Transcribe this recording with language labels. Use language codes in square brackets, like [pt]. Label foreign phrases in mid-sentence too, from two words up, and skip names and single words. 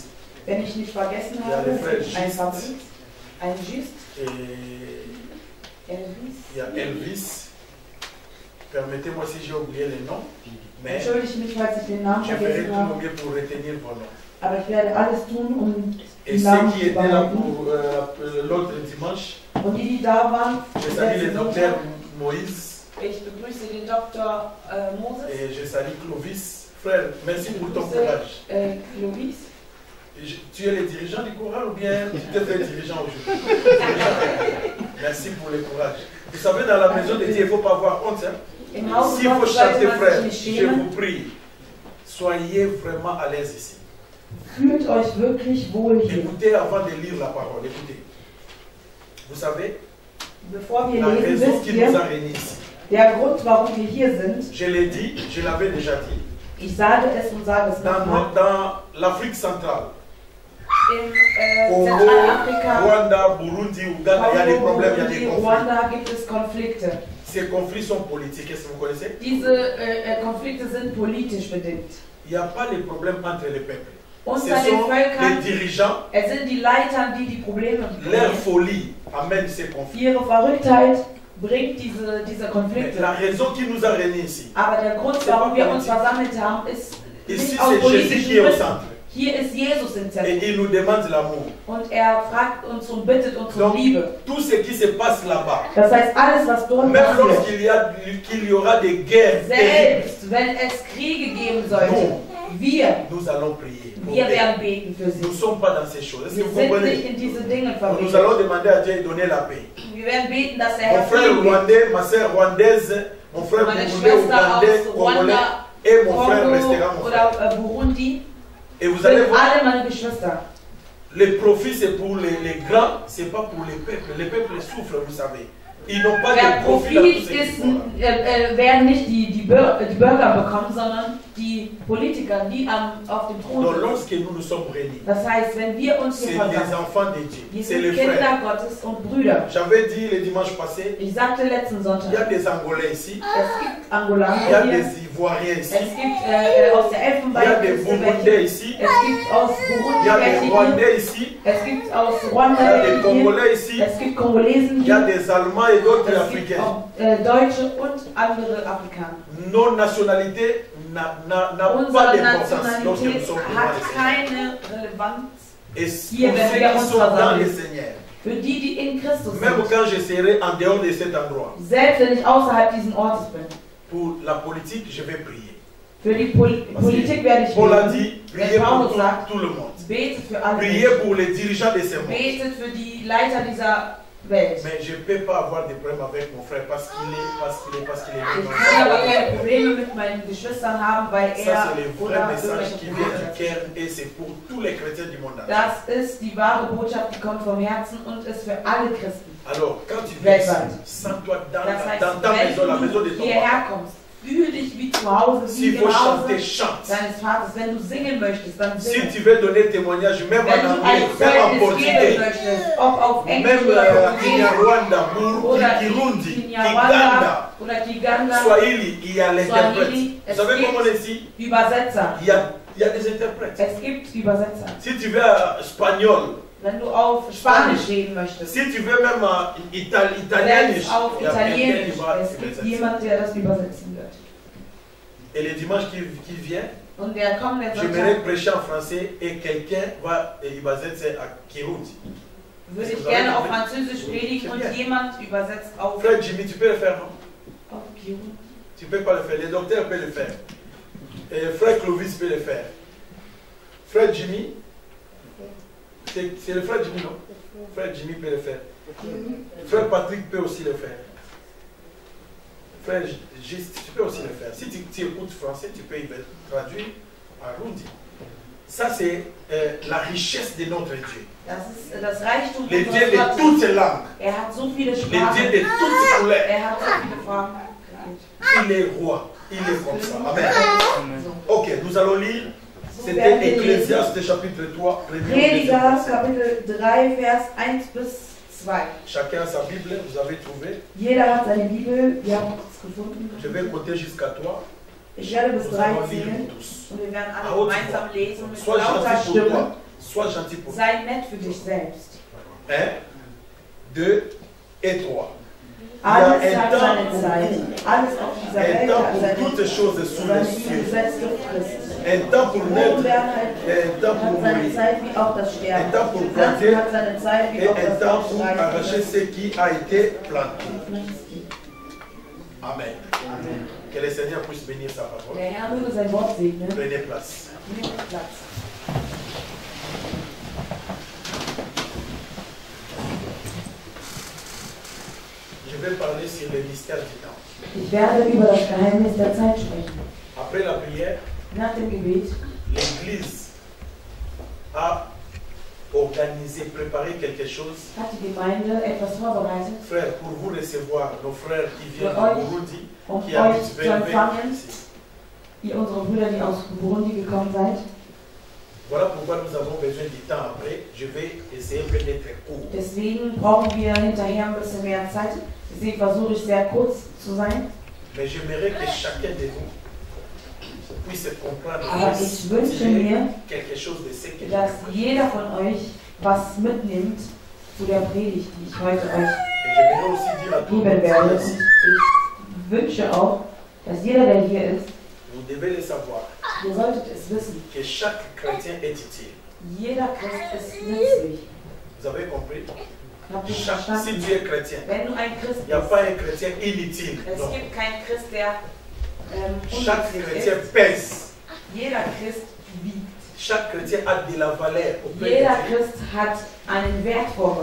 [de] Wenn ich nicht vergessen Ja, habe, der Fred es gibt ein Gist. Fabrice, ein Gist, [fr] et Elvis. il y a Elvis. Permettez-moi si j'ai oublié les noms, mais [de] Entschuldige mich, falls ich den Namen [fr] je ferai [de] vergessen [fr] tout [de] habe, [fr] mon mieux pour retenir vos noms. [de] aber ich werde alles tun, um [fr] Et [de] die [fr] ceux [de] Namen [fr] qui [de] zu [fr] étaient là [de] behalten. [fr] pour l'autre dimanche, [de] Und die, die da waren, [fr] je salue le [de] letzten [fr] docteur [de] Montag, [fr] Moïse [de] ich begrüße den Dr. Moses, [fr] et je salue Clovis. Frère, merci pour ton [de] begrüße courage. Clovis. [fr] Tu es le dirigeant du choral ou bien tu t'es fait dirigeant aujourd'hui? Merci pour le courage. Vous savez, dans la maison de Dieu, il ne faut pas avoir honte. Hein? [de] Im Hause [fr] S'il faut [de] Gottes sollte [fr] chanter, [de] man [fr] frère, [de] sich nicht [fr] je [de] schämen. [fr] vous prie, soyez vraiment à l'aise ici. [de] Fühlt euch wirklich wohl hier. [fr] Écoutez avant de lire la parole. Écoutez. Vous savez, [de] Bevor wir [fr] la [de] lesen, [fr] raison [de] wisst [fr] qui nous a [de] ihr, [fr] réunis ici. [de] der Grund, warum wir hier sind, [fr] Je l'ai dit, je l'avais déjà dit. [de] ich sage es und sage es nochmal, [fr] Dans l'Afrique centrale, [de] in [fr] Congo, [de] Zentralafrika, [fr] Rwanda, Burundi, Ouganda, il y a des [de] Kongo, [fr] problèmes, il y a des [de] Burundi, [fr] conflits. [de] Ruanda gibt es Konflikte. [fr] Ces conflits sont politiques, est-ce que vous connaissez? [de] Diese Konflikte sind politisch bedingt. [fr] Il n'y a pas de problème entre les peuples. Ce [de] Unter den [fr] sont les [de] Völkern, [fr] dirigeants, [de] es sind die Leiter, die die Probleme [fr] leur [de] bringen. [fr] folie amène ces conflits. [de] Ihre Verrücktheit bringt diese [fr] Mais [de] Konflikte. [fr] la raison qui nous a réunis ici, [de] Aber der Grund, warum wir uns versammelt haben, ist [fr] ici [de] nicht aus [fr] c'est Jésus [de] politischen [fr] qui est au [de] Gründen. [fr] centre. [de] Hier ist Jesus im [fr] Et [de] Zentrum. [fr] il nous demande l'amour. [de] Und er fragt uns und bittet uns um [fr] Donc, [de] Liebe. [fr] tout ce qui se passe là-bas, [de] Das heißt, alles, was dort [fr] même [de] passiert, [fr] lorsqu'il y aura des guerres terribles, [de] selbst wenn es Kriege geben sollte, [fr] nous allons prier. pour [de] wir [fr] eux. [de] werden beten für [fr] Nous ne [de] sie. [fr] sommes pas dans ces choses. Est-ce que [de] Wir [fr] vous [de] sind [fr] comprenez? [de] nicht in diese Dinge [fr] Nous [de] verwickelt. [fr] allons demander à Dieu de donner la paix. [de] Wir werden beten, dass der [fr] Mon [de] Herr [fr] frère [de] Frieden gibt. [fr] rwandais, ma soeur rwandaise, mon frère [de] Meine [fr] burundais, [de] Schwester [fr] ougandais, [de] aus [fr] congolais [de] Rwanda, [fr] et mon frère [de] Kongo [fr] restera mon frère. [de] oder Burundi, [fr] Et vous allez [de] sind [fr] voir, [de] alle meine Geschwister. [fr] les profits c'est pour les grands, c'est pas pour les peuples. Les peuples souffrent, vous savez. Ils n'ont pas [de] Der [fr] de profit dans [de] Profit [fr] tout ce qu'ils [de] ist, [fr] font là. [de] werden nicht die Bürger bekommen, sondern die Politiker, die auf dem Thron [fr] Donc [de] sind. [fr] lorsque nous nous sommes réunis, [de] Das heißt, wenn wir uns [fr] c'est [de] hier [fr] les [de] versammeln, [fr] enfants de Dieu, [de] wir [fr] c'est [de] sind [fr] les frères. [de] Kinder Gottes und Brüder. [fr] J'avais dit le dimanche passé, [de] Ich sagte letzten [fr] il y a [de] Sonntag, [fr] des Angolais ici, [de] es gibt [fr] il y a [de] Angolaner hier, [fr] des Ivoiriens ici, [de] es gibt aus der [fr] il y a des [de] Elfenbeinküste [fr] Burundais [de] welche, [fr] ici, [de] es gibt aus [fr] il [de] Burundi [fr] y a des [de] welche hier, [fr] Rwandais ici, [de] es gibt aus [fr] il y [de] Rwanda [fr] a des [de] welche hier, [fr] Congolais ici, [de] es gibt Kongolesen [fr] il y a [de] hier, [fr] des Allemands et d'autres [de] es gibt [fr] Africains. [de] auch Deutsche und andere Afrikaner. [fr] Nos nationalités n'a pas [de] Unsere [fr] d'importance lorsque nous [de] Nationalität [fr] sommes [de] hat [fr] devant [de] keine Relevanz [fr] le Seigneur. Et [de] Hier, [fr] pour [de] wenn [fr] ceux [de] wir [fr] qui [de] uns [fr] sont dans [de] versammeln. [fr] le Seigneur, [de] für die, die in Christus [fr] même [de] sind. [fr] quand je serai en dehors de cet endroit, [de] Selbst wenn ich außerhalb dieses Ortes bin. [fr] pour la politique, je vais prier. [de] Für die Politik werde ich [fr] Paul a [de] beten. [fr] dit, priez pour tout le monde. [de] Betet für alle [fr] Priez [de] Menschen. [fr] pour les dirigeants de ce monde. [de] Betet für die Leiter dieser Welt. [fr] Mais je ne peux pas avoir de problème avec mon frère parce qu'il est [de] Ich kann aber keine Probleme mit meinen Geschwistern haben, weil [fr] Ça, [de] er [fr] c'est le vrai [de] oder [fr] message [de] irgendwelche [fr] qui vient [de] Probleme [fr] du [de] hat. [fr] cœur et c'est pour tous les chrétiens du monde entier. [de] Das ist die wahre Botschaft, die kommt vom Herzen und ist für alle Christen. [fr] Alors, quand tu viens ici, [de] Weltweit. [fr] sens-toi [de] Das heißt, [fr] dans ta maison, la maison de [de] wenn du [fr] ton père. [de] hierher kommst, fühl dich wie zu Hause, wie [fr] S'il [de] im [fr] faut [de] Hause [fr] chanter, chante. [de] deines Vaters. Wenn du singen möchtest, dann [fr] Si [de] singe. [fr] tu veux donner témoignage, même [de] Wenn [fr] en [de] du [fr] anglais, [de] ein [fr] même en [de] Zeugnis geben [fr] portugais, [de] möchtest, ob auf Englisch [fr] même [de] oder [fr] en [de] Portugiesisch [fr] Kinyarwanda, [de] oder [fr] Kirundi, [de] Kinyarwanda [fr] Kiganda, [de] oder Kiganda, [fr] Swahili, il y a l'interprète. [de] Swahili, [fr] Vous savez [de] es [fr] comment on est ici? [de] Übersetzer. [fr] Il y a des interprètes. [de] Es gibt Übersetzer. [fr] Si tu veux espagnol, [de] Wenn du auf Spanisch reden möchtest, [fr] si tu veux même italienisch, [de] selbst auf [fr] il y a quelqu'un qui [de] Italienisch, [fr] va [de] es gibt übersetzen. jemand, der das übersetzen wird. [fr] Et le dimanche qui vient, [de] Und der kommende [fr] j'aimerais [de] Sonntag [fr] prêcher en français et quelqu'un va übersetzen à Kirundi. [de] würde ich gerne auf Französisch predigen und jemand übersetzt auf [fr] Frère Jimmy, tu peux le faire, non? [de] Kirundi. [fr] Tu ne peux pas le faire. Le docteur peut le faire. Et frère Clovis peut le faire. Frère Jimmy, c'est le frère Jimmy, non? Frère Jimmy peut le faire. Frère Patrick peut aussi le faire. Frère Gist, tu peux aussi le faire. Si tu écoutes français, tu peux traduire en Rundi. Ça, c'est la richesse de notre Dieu. [de] Das ist das Reichtum [fr] Le Dieu [de] unseres [fr] de [de] Gottes. [fr] toutes langues. [de] Hat so viele [fr] Le Dieu [de] Sprachen. [fr] de toutes couleurs. [de] Hat so viele Farben. [fr] Il est roi. Il est comme ça. Amen. Ok, nous allons lire. C'était Ecclésiaste chapitre 3. [de] Prediger, Kapitel 3, Vers 1 bis 2. [fr] Chacun a sa Bible, vous avez trouvé. [de] Jeder hat seine Bibel, wir haben es gefunden. [fr] Je vais compter jusqu'à 3. [de] Ich werde bis [fr] Nous [de] 3 [fr] allons lire [de] zählen [fr] tous. [de] und wir werden [fr] À [de] alle [fr] haute [de] gemeinsam [fr] voix. [de] lesen mit [fr] Sois [de] lauter [fr] gentil pour [de] Stimme. [fr] toi. Sois gentil pour toi. [de] Sei nett für dich selbst. [fr] 1, 2 et 3. [de] Alles [fr] Il y a [de] hat [fr] un [de] seine [fr] temps [de] Zeit. [fr] pour [de] Alles auf dieser [fr] un [de] Welt [fr] temps [de] hat [fr] pour [de] seine, [fr] toutes choses sous [de] seine [fr] les cieux. [de] gesetzte Frist. [fr] Un temps pour naître, [de] Unbernheit [fr] un temps pour [de] hat seine [fr] mourir. [de] Zeit wie auch das Sterben. [fr] Un temps pour [de] Die Pflanze [fr] planter [de] hat seine Zeit wie [fr] et [de] auch [fr] un [de] das [fr] temps pour arracher [de] Ausstreichen. [fr] ce qui a été planté. Amen. Que le Seigneur puisse bénir sa parole. [de] Der Herr möge sein Wort segnen. [fr] Prenez place. [de] Nehmt Platz. [fr] Je vais parler sur le mystère du temps. [de] Ich werde über das Geheimnis der Zeit sprechen. [fr] Après la prière, [de] Nach dem Gebet [fr] l'Église a organisé, préparé quelque chose. [de] hat die Gemeinde etwas vorbereitet, [fr] Frères, pour vous recevoir, nos frères qui viennent [de] Für euch, [fr] de Burundi, [de] um [fr] qui habitent [de] euch zu [fr] vers [de] empfangen, [fr] ici. [de] ihr unsere Brüder, die aus Burundi gekommen seid. [fr] Voilà pourquoi nous avons besoin du temps après. Je vais essayer un peu d'être court. [de] Deswegen brauchen wir hinterher ein bisschen mehr Zeit. Deswegen versuche ich sehr kurz zu sein. [fr] Mais j'aimerais que chacun de vous puisse comprendre [de] Aber ich wünsche mir, [fr] quelque chose de ce que je [de] dass [fr] vais [de] jeder von euch was mitnimmt zu der Predigt, die ich heute euch [fr] Et j'aimerais aussi dire à tout le [de] geben werde. [fr] monde, [de] Und ich wünsche auch, dass jeder, der hier ist, [fr] vous devez le savoir, [de] ihr solltet es wissen, [fr] que chaque chrétien est utile. [de] jeder Christ ist nützlich. [fr] Vous avez compris? [de] Habt ihr [fr] Si [de] verstanden? [fr] tu es chrétien, [de] Wenn du ein Christ [fr] il n'y a [de] bist, [fr] pas un chrétien inutile. [de] es [fr] Non. [de] gibt keinen Christ, der [fr] Chaque [de] unnützlich [fr] chrétien [de] ist. [fr] pèse. [de] Jeder Christ wiegt. [fr] Chaque chrétien a de la valeur auprès de [de] Jeder [fr] Dieu. [de] Christ hat einen Wert vor